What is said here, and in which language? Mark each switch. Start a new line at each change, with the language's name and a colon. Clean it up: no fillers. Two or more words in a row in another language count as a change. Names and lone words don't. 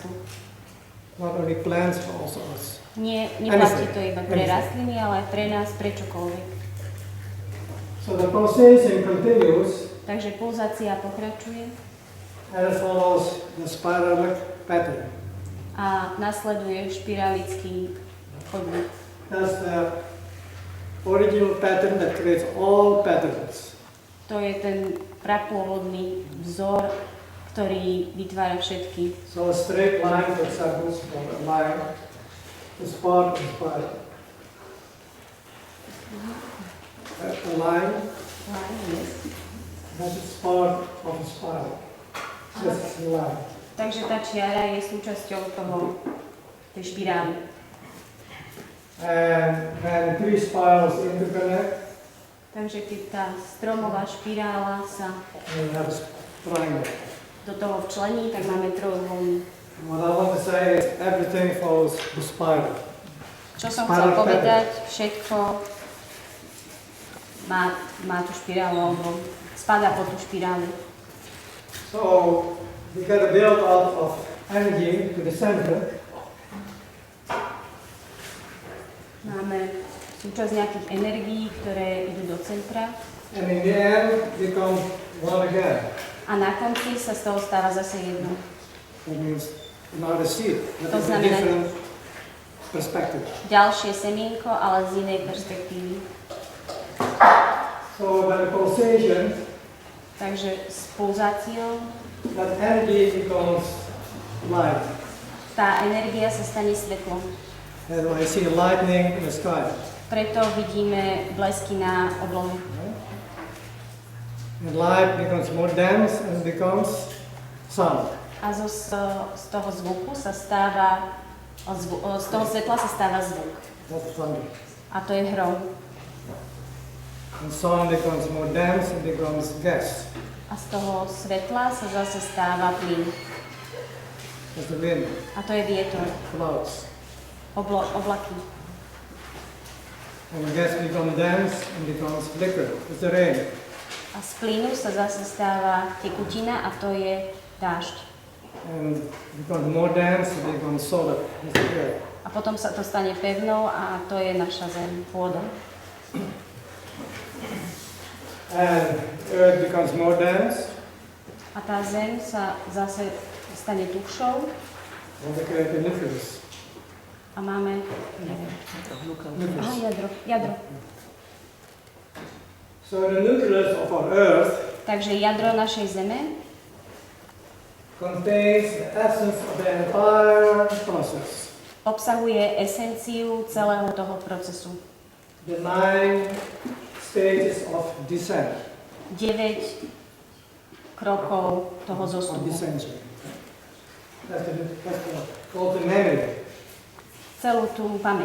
English: Not only plants, but also us.
Slovak: Neplatí to iba pre rastliny, ale aj pre nás, pre čokoľvek.
English: So the pulsation continues
Slovak: Takže pulzácia pokračuje
English: and it follows the spiralic pattern.
Slovak: a nasleduje špiralický chodník.
English: That's the original pattern that creates all patterns.
Slovak: To je ten prapôvodný vzor, ktorý vytvára všetky.
English: So a straight line, for example, from a line is part of the spiral. A line, that is part of the spiral. Just a line.
Slovak: Takže tá čiara je súčasťou tej špirály.
English: And when three spirals interconnect,
Slovak: Takže keď tá stromová špirála sa
English: we have a triangle.
Slovak: do toho včlení, tak máme trojuholník.
English: What I want to say is everything follows the spiral.
Slovak: Čo som chcel povedať, všetko má tú špirálu, alebo spadá pod tú špirálu.
English: So we get a build up of energy to the center.
Slovak: Máme súčasť nejakých energií, ktoré idú do centra.
English: And in the end, become one again.
Slovak: A na konci sa z toho stáva zase jedno.
English: That means another seed. That
Slovak: To
English: is a
Slovak: znamená
English: different perspective.
Slovak: ďalšie semienko, ale z inej perspektívy.
English: So by the pulsation,
Slovak: Takže s pulzáciou
English: that energy becomes light.
Slovak: tá energia sa stane svetlom.
English: And I see lightning in the sky.
Slovak: Preto vidíme blesky na oblohe.
English: And light becomes more dense and becomes sound.
Slovak: A z toho zvuku sa stáva, z toho svetla sa stáva zvuk.
English: That's thunder.
Slovak: A to je hrom.
English: And sound becomes more dense and becomes gas.
Slovak: A z toho svetla sa zase stáva plyn.
English: That's the wind,
Slovak: A to je vietor,
English: clouds.
Slovak: oblaky.
English: And gas becomes dense and becomes liquid. It's the rain.
Slovak: A z plynu sa zase stáva tekutina a to je dážď.
English: And becomes more dense and becomes solid. It's the air.
Slovak: A potom sa to stane pevnou a to je naša zem, pôda.
English: And earth becomes more dense.
Slovak: A tá zem sa zase stane tuhšou
English: And we create a nucleus.
Slovak: a máme jadro.
English: So the nucleus of our earth
Slovak: Takže jadro našej zeme
English: contains the essence of the entire process.
Slovak: obsahuje esenciu celého toho procesu.
English: The 9 stages of descent.
Slovak: 9 krokov toho
English: of
Slovak: zostupu.
English: descension. That's called the memory.
Slovak: Celú tú pamäť.